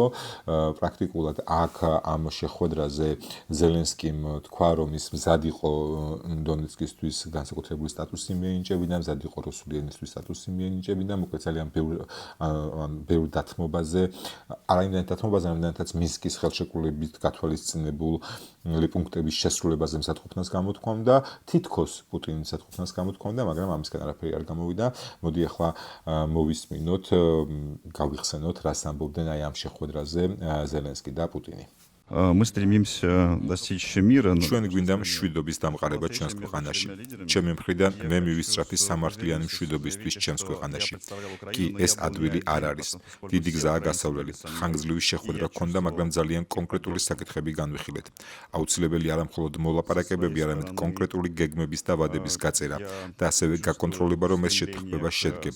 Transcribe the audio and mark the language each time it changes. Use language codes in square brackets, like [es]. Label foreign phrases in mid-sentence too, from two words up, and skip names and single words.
[ka] პრაქტიკულად აქ ამ შეხვედრაზე ზელენსკიმ თქვა, რომ ის მზად იყო დონეცკისთვის განსაკუთრებული სტატუსი მიენიჭებინა, მზად იყო რუსული ენისთვის სტატუსი მიენიჭებინა, მოკლედ ძალიან ბევრ დათმობაზე, არაიმდენად დათმობაზე, რამდენადაც მინსკის ხელშეკრულებით გათვალისწინებული პუნქტების შესრულებაზე მზადყოფნას გამოთქვამდა, თითქოს პუტინის მზადყოფნას გამოთქვამდა, მაგრამ ამისგან არაფერი არ გამოვიდა. მოდი ახლა მოვისმინოთ, გავიხსენოთ, რას ამბობდნენ აი ამ შეხვედრაზე ზელენსკი და პუტინი. [ru] Мы стремимся достичь мира. [ka] ჩვენ გვინდა მშვიდობის დამყარება ჩვენს ქვეყანაში. ჩემი მხრიდან მე მივისწრაფი სამართლიანი მშვიდობისთვის ჩემს ქვეყანაში. კი, ეს ადვილი არ არის. დიდი გზაა გასავლელი. ხანგრძლივი შეხვედრა ჰქონდა, მაგრამ ძალიან კონკრეტული საკითხები განვიხილეთ. აუცილებელი არა მხოლოდ მოლაპარაკებები, არამედ კონკრეტული გეგმების და ვადების გაწერა და ასევე გაკონტროლება, რომ ეს შეთანხმება შედგება.